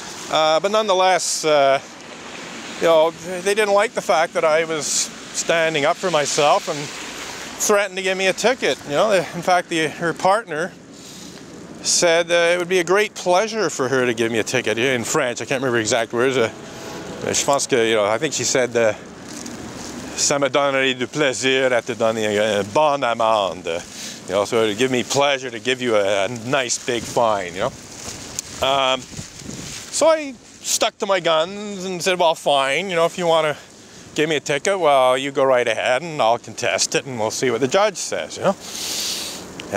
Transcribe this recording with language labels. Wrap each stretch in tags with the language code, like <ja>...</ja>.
<en>But nonetheless, you know, they didn't like the fact that I was standing up for myself and threatened to give me a ticket. You know, in fact, her partner said it would be a great pleasure for her to give me a ticket in French. I can't remember exact words.</en> <fr>Je pense que,</fr> <en>you know, I think she said,</en> <fr>ça me donnerait du plaisir à te donner une bonne amende.</fr> <en>You know, so it would give me pleasure to give you a nice big fine, you know. So I stuck to my guns and said, well, fine, you know, if you want to give me a ticket. Well, you go right ahead and I'll contest it and we'll see what the judge says, you know.</en>